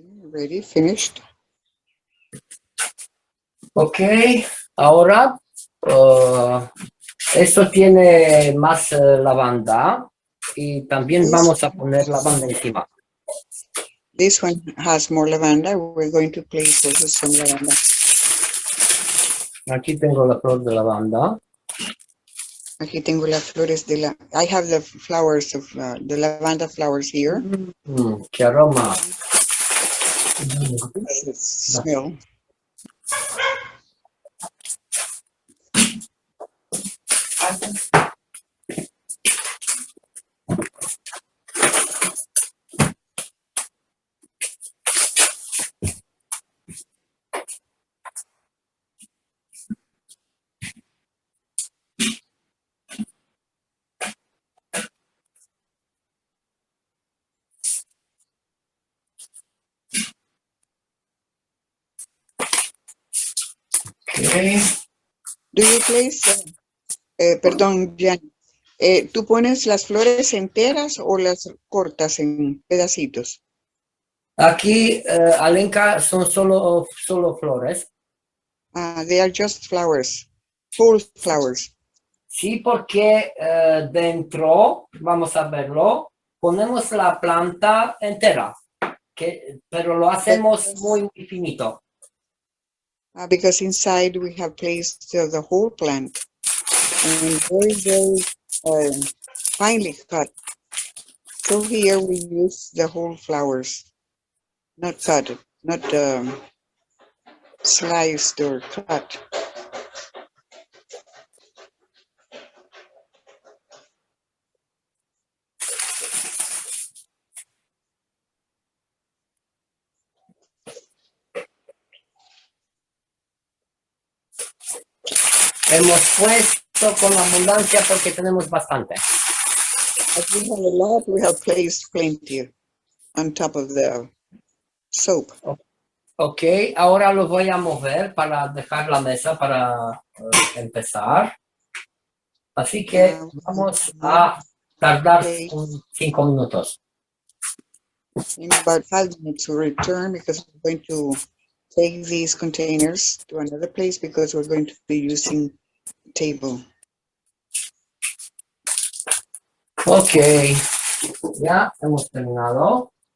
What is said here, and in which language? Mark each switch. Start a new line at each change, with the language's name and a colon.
English: Ready, finished.
Spanish: Ok, ahora esto tiene más lavanda y también vamos a poner lavanda encima.
English: This one has more lavanda. We're going to place also some lavanda.
Spanish: Aquí tengo la flor de lavanda. Aquí tengo las flores de la.
English: I have the flowers of the lavanda flowers here.
Spanish: Qué aroma.
English: Smell. Okay. Do you place?
Spanish: Perdón, Giani. ¿Tú pones las flores enteras o las cortas en pedacitos? Aquí, Alenka, son solo flores.
English: They are just flowers, full flowers.
Spanish: Sí, porque dentro, vamos a verlo, ponemos la planta entera, pero lo hacemos muy finito.
English: Because inside we have placed the whole plant and very, very finely cut. So here we use the whole flowers, not cut, not sliced or cut.
Spanish: Hemos puesto con abundancia porque tenemos bastante.
English: As we have a lot, we have placed plenty on top of the soap.
Spanish: Ok, ahora lo voy a mover para dejar la mesa para empezar. Así que vamos a tardar 5 minutos.
English: In about 5 minutes we'll return because we're going to take these containers to another place because we're going to be using the table.
Spanish: Ok, ya hemos terminado.